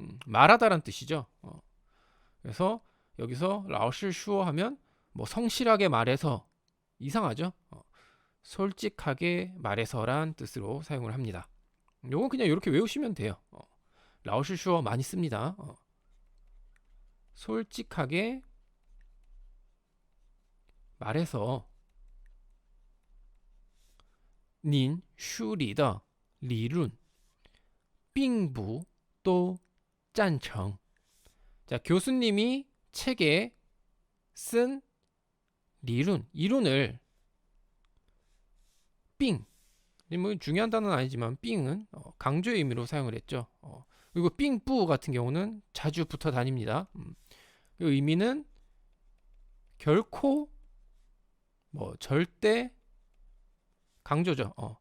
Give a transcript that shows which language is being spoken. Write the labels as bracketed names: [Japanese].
[Korean] 말하다란 뜻이죠. 그래서 여기서 老师 슈어 하면 뭐 성실하게 말해서 이상하죠? 솔직하게 말해서란 뜻으로 사용을 합니다. 요건 그냥 이렇게 외우시면 돼요. 老师 슈어 많이 씁니다. 솔직하게 말해서 [Chinese] 您书里的理论并不都赞成. [Korean] 자, 교수님이 책에 쓴 이론을 빙, 뭐 중요한 단어는 아니지만 빙은 강조의 의미로 사용을 했죠. 그리고 빙뿌 같은 경우는 자주 붙어 다닙니다. 그 의미는 결코 뭐 절대 강조죠.